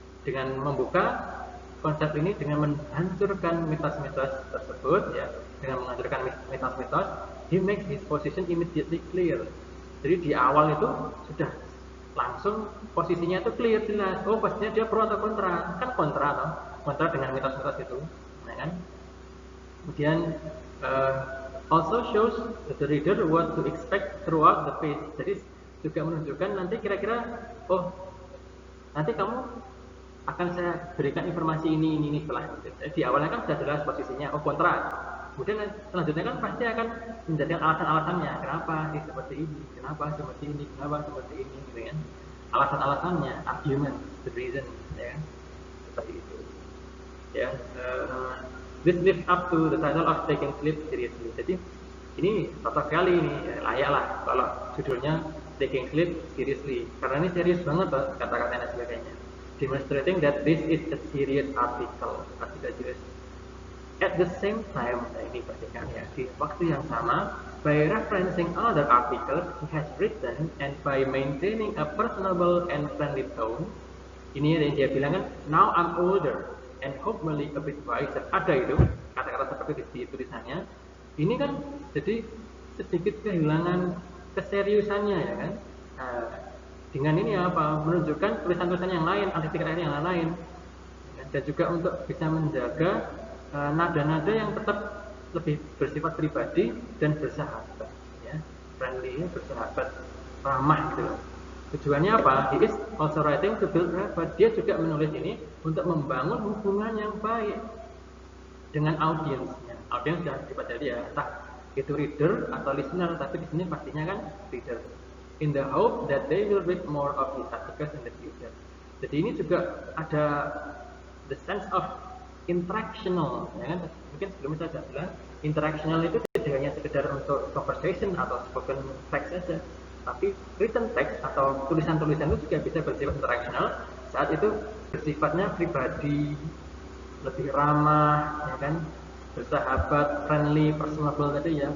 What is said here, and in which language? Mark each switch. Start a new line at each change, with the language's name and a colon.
Indonesian: Dengan membuka konsep ini, dengan menghancurkan mitos-mitos tersebut ya, dengan menghancurkan mitos-mitos,
English: he makes his position immediately clear.
Indonesian: Jadi di awal itu sudah langsung posisinya itu clear, jelas. Oh, pastinya dia pro atau kontra. Kan kontra dengan mitos-mitos itu, ya kan?
English: Kemudian also shows the reader what to expect throughout the page.
Indonesian: Jadi juga menunjukkan nanti kira-kira, oh, nanti kamu akan saya berikan informasi ini setelah itu. Di awalnya kan sudah jelas posisinya, oh, kontra. Kemudian selanjutnya kan pasti akan menjadikan alasan-alasannya, kenapa sih seperti ini, kenapa seperti ini, kenapa seperti ini, gitu kan? Alasan-alasannya,
English: argument, the reason,
Indonesian: ya, seperti itu.
English: Ya, this lives up to the title of Taking Sleep Seriously.
Indonesian: Jadi ini cocok sekali ini, ya, layak lah kalau judulnya Taking Sleep Seriously, karena ini serius banget kata-katanya dan sebagainya.
English: Demonstrating that this is a serious article, serius. At the same time,
Indonesian: ini perhatikan ya, di waktu yang sama,
English: by referencing other articles he has written and by maintaining a personable and friendly tone,
Indonesian: ini yang dia bilang kan,
English: now I'm older and hopefully a bit wiser.
Indonesian: Ada itu kata-kata seperti di tulisannya. Ini kan jadi sedikit kehilangan keseriusannya ya kan. Dengan ini menunjukkan tulisan-tulisan yang lain, artikel yang lain, dan juga untuk bisa menjaga nada-nada yang tetap lebih bersifat pribadi dan bersahabat, ya, friendly, bersahabat, ramah gitu. Tujuannya apa?
English: He is also writing to build rapport.
Indonesian: Dia juga menulis ini untuk membangun hubungan yang baik dengan audiensnya. Audiens sudah dibaca dia, entah itu reader atau listener, tapi di sini pastinya kan reader.
English: In the hope that they will read more of his articles in the future.
Indonesian: Jadi ini juga ada
English: the sense of interactional,
Indonesian: ya kan? Mungkin sebelumnya saya bilang interactional itu tidak hanya sekedar untuk conversation atau spoken text saja, tapi written text atau tulisan-tulisan itu juga bisa bersifat interaksional saat itu bersifatnya pribadi, lebih ramah, ya kan, bersahabat, friendly, personable tadi ya.